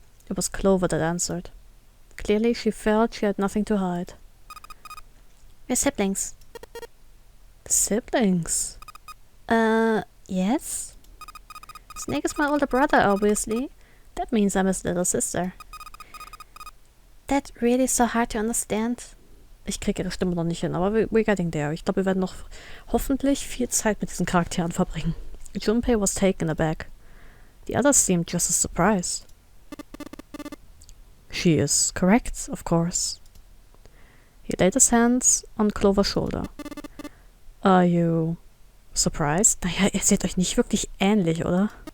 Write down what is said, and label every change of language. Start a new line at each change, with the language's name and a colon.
English: It was Clover that answered. Clearly she felt she had nothing to hide. We're siblings. Siblings? Yes? Snake is my older brother, obviously. That means I'm his little sister. That really so hard to understand?
German: Ich kriege ihre Stimme noch nicht hin, aber
English: we're getting there.
German: Ich glaube, wir werden noch hoffentlich viel Zeit mit diesen Charakteren verbringen.
English: Junpei was taken aback. The others seemed just as surprised. She is correct, of course. He laid his hands on Clover's shoulder. Are you surprised?
German: Naja, ihr seht euch nicht wirklich ähnlich, oder?